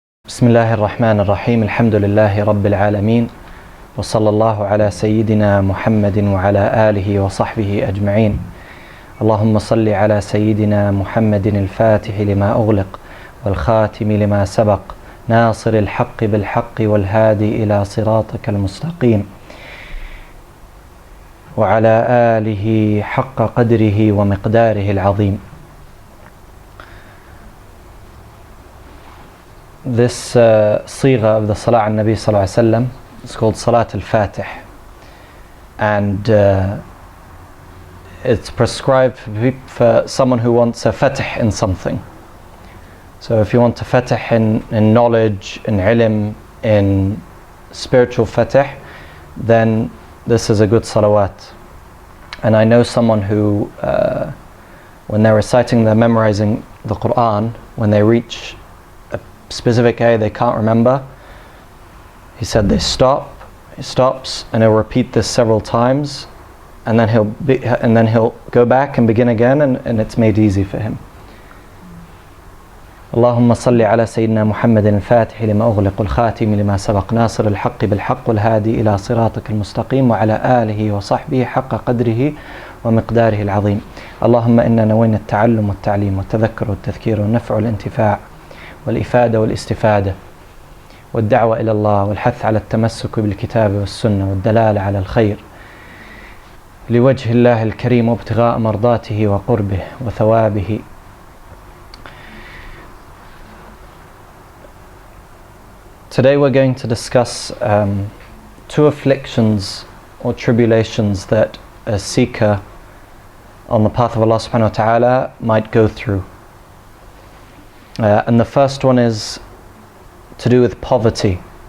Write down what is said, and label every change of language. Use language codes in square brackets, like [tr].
[ar] بسم الله الرحمن الرحيم الحمد لله رب العالمين وصلى الله على سيدنا محمد وعلى آله وصحبه أجمعين اللهم صل على سيدنا محمد الفاتح لما أغلق والخاتم لما سبق ناصر الحق بالحق والهادي إلى صراطك المستقيم وعلى آله حق قدره ومقداره العظيم. [en] This sigha of the Salah al Nabi Sallallahu Alaihi Wasallam is called Salat al-Fatih, and it's prescribed for someone who wants a fatih in something. So if you want a fatih in knowledge, in ilm, in spiritual fatih, then this is a good salawat. And I know someone who, when they're reciting, they're memorizing the Quran, when they reach specific ayah they can't remember, he said he stops and he'll repeat this several times, and then he'll go back and begin again, and it's made easy for him. [ar] اللهم صل على سيدنا محمد الفاتح لما أغلق والخاتم لما سبق ناصر الحق بالحق والهادي إلى صراطك المستقيم وعلى آله وصحبه حق قدره ومقداره العظيم. اللهم إنا نوينا التعلم والتعليم والتذكر والتذكير والنفع والانتفاع والإفادة والاستفادة والدعوة إلى الله والحث على التمسك بالكتاب والسنة والدلالة على الخير لوجه الله الكريم وابتغاء مرضاته وقربه وثوابه. [en] Today we're going to discuss two afflictions or tribulations that a seeker on the path of Allah subhanahu wa ta'ala might go through. And the first one is to do with poverty.